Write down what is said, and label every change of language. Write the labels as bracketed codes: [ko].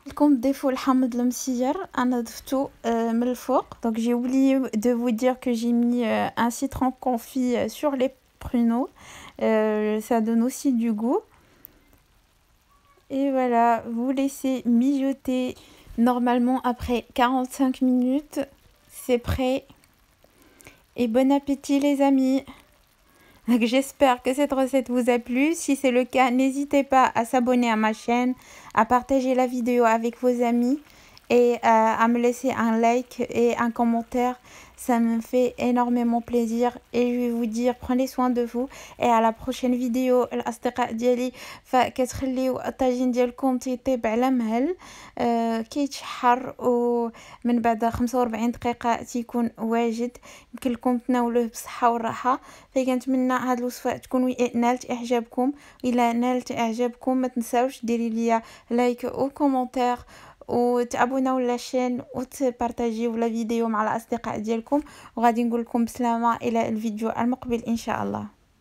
[ar] لكم تضيفوا الحامض المسير، انا ضفتو من الفوق. [fr] Donc j'ai oublié de vous dire que j'ai mis un citron confit sur les pruneaux. Ça donne aussi du goût. Et voilà, vous laissez mijoter. Normalement après 45 minutes, c'est prêt. Et bon appétit les amis. Donc j'espère que cette recette vous a plu. Si c'est le cas, n'hésitez pas à s'abonner à ma chaîne, à partager la vidéo avec vos amis et à me laisser un like et un commentaire. Ça me fait énormément plaisir et je vais vous dire prenez soin de vous et à la prochaine vidéo. [ar] الأصدقاء ديالي فكتخليو الطاجين ديالكم تيطيب على مهل كيتشحر ومن بعد 45 دقيقة تيكون واجد، يمكن لكم تناولوه بصحة والراحة. فكنتمنى هاد الوصفة تكون نالت اعجابكم. الى نالت اعجابكم ما تنساوش ديري ليا لايك او كومونتير وتابوناو لاشين وتبارطاجيو لا فيديو مع الاصدقاء ديالكم، وغادي نقول لكم بسلامة الى الفيديو المقبل ان شاء الله.